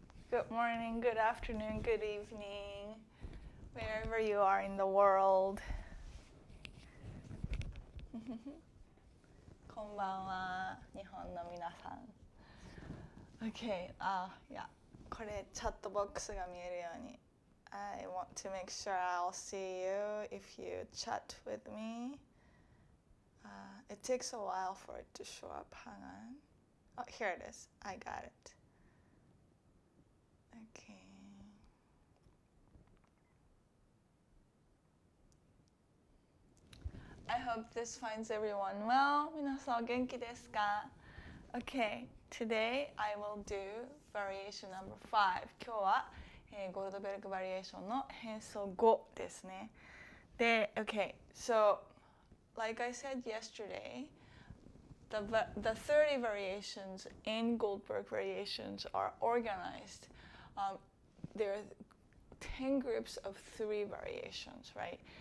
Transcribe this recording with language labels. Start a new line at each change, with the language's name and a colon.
English: Good morning, good afternoon, good evening, wherever you are in the world.
Japanese: こんばんは、日本の皆さん。
English: Okay,
Japanese: いや、これチャットボックスが見えるように。
English: I want to make sure I'll see you if you chat with me. It takes a while for it to show up. Hang on. Oh, here it is. I got it. Okay. I hope this finds everyone well.
Japanese: 皆さんお元気ですか?
English: Okay, today I will do variation number 5.
Japanese: 今日は、ゴールドベルグバリエーションの変奏5ですね。
English: で、okay, so like I said yesterday, the 30 variations in Goldberg Variations are organized. There are 10 groups of 3 variations, right?